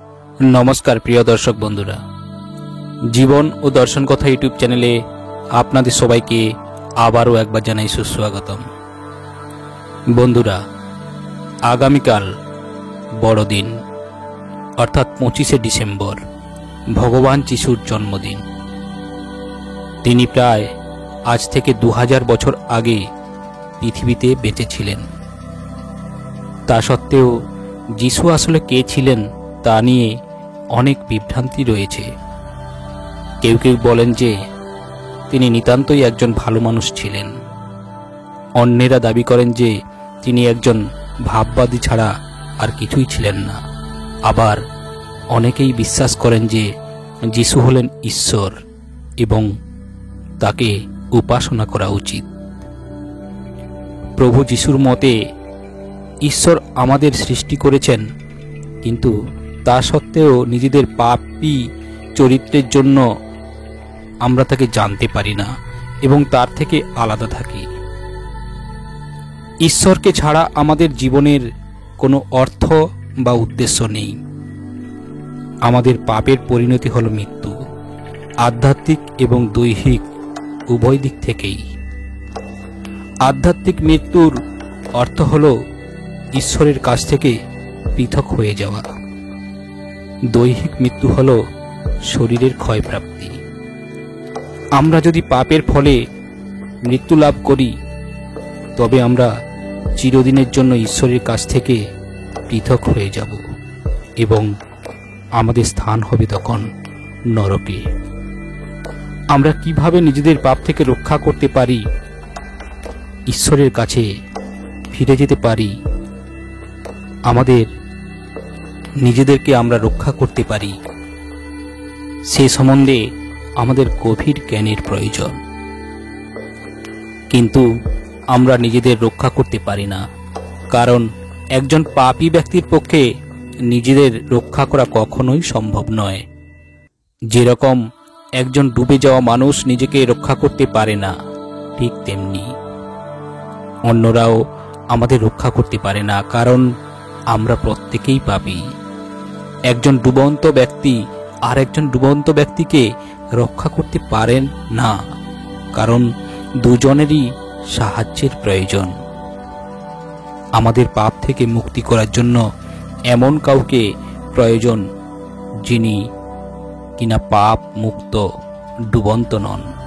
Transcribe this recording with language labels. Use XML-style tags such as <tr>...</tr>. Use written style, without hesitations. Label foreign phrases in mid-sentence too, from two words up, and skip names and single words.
<bn>নমস্কার প্রিয় দর্শক বন্ধুরা জীবন ও দর্শন কথা ইউটিউব চ্যানেলে আপনাদের সবাইকে আবারও একবার জানাই সুস্বাগতম। বন্ধুরা আগামীকাল বড়দিন অর্থাৎ 25 ডিসেম্বর ভগবান যিশুর জন্মদিন। তিনি প্রায় আজ থেকে 2000 বছর আগে পৃথিবীতে বেঁচে ছিলেন। তা সত্ত্বেও যিশু আসলে কে ছিলেন তা নিয়ে অনেক বিভ্রান্তি রয়েছে। কেউ কেউ বলেন যে তিনি নিতান্তই একজন ভালো মানুষ ছিলেন। অন্যেরা দাবি করেন যে তিনি একজন ভাববাদী ছাড়া আর কিছুই ছিলেন না। আবার অনেকেই বিশ্বাস করেন যে যিশু হলেন ঈশ্বর এবং তাকে উপাসনা করা উচিত। প্রভু যিশুর মতে ঈশ্বর আমাদের সৃষ্টি করেছেন, কিন্তু তা সত্ত্বেও নিজেদের পাপী চরিত্রের জন্য আমরা তাকে জানতে পারি না এবং তার থেকে আলাদা থাকি। ঈশ্বরকে ছাড়া আমাদের জীবনের কোনো অর্থ বা উদ্দেশ্য নেই। আমাদের পাপের পরিণতি হলো মৃত্যু, আধ্যাত্মিক এবং দৈহিক উভয় দিক থেকেই। আধ্যাত্মিক মৃত্যুর অর্থ হলো ঈশ্বরের কাছ থেকে পৃথক হয়ে যাওয়া। দৈহিক মৃত্যু হলো শরীরের ক্ষয় প্রাপ্তি। আমরা যদি পাপের ফলে মৃত্যু লাভ করি তবে আমরা চিরদিনের জন্য ঈশ্বরের কাছ থেকে পৃথক হয়ে যাব এবং আমাদের স্থান হবে তখন নরকে। আমরা কিভাবে নিজেদের পাপ থেকে রক্ষা করতে পারি, ঈশ্বরের কাছে ফিরে যেতে পারি, আমাদের নিজেদেরকে আমরা রক্ষা করতে পারি, সে সম্বন্ধে আমাদের গভীর জ্ঞানের প্রয়োজন। কিন্তু আমরা নিজেদের রক্ষা করতে পারি না, কারণ একজন পাপী ব্যক্তির পক্ষে নিজেদের রক্ষা করা কখনোই সম্ভব নয়। যেরকম একজন ডুবে যাওয়া মানুষ নিজেকে রক্ষা করতে পারে না, ঠিক তেমনি অন্যরাও আমাদের রক্ষা করতে পারে না, কারণ আমরা প্রত্যেকেই পাপী। একজন ডুবন্ত ব্যক্তি আর একজন ডুবন্ত ব্যক্তিকে রক্ষা করতে পারেন না, কারণ দুজনেরই সাহায্যের প্রয়োজন। আমাদের পাপ থেকে মুক্তি করার জন্য এমন কাউকে প্রয়োজন যিনি কিনা পাপ মুক্ত ডুবন্ত নন।</bn>